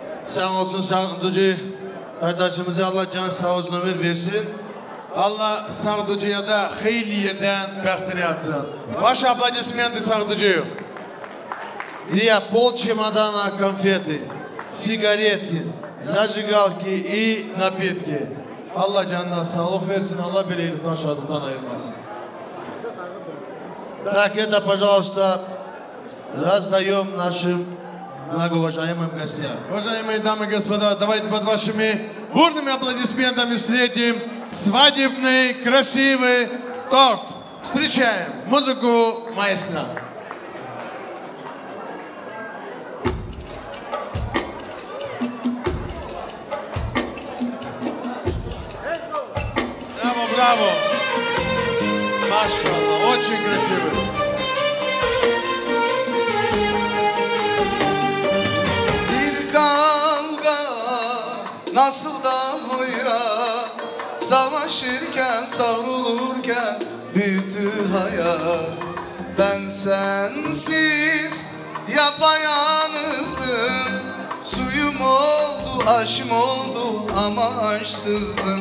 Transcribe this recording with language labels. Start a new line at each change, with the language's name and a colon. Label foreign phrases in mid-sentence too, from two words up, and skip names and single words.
Turkish: Sağ olsun Sağducu kardeşimize Allah can sağ olsun ömür versin. Allah Sağducu'ya da hayırlı yerden bəxtini atsın.
Russian: Ваши аплодисменты Сагдуджию. И пол чемодана конфеты, сигаретки, зажигалки и напитки.
Turkish: Allah canına sağlık versin, Allah beleylikten şadıktan ayırmasın.
Russian: Так, это, пожалуйста, раздаем нашим многоуважаемым гостям. Уважаемые дамы и господа, давайте под вашими бурными аплодисментами встретим свадебный красивый торт. Встречаем музыку маэстро. Браво, браво! Машаллах, очень красивый.
Turkish: Bir kavga nasıl da hoyra, savaşırken savrulurken büyüdü hayat. Ben sensiz yapayalnızdım, suyum oldu aşım oldu ama aşksızdım.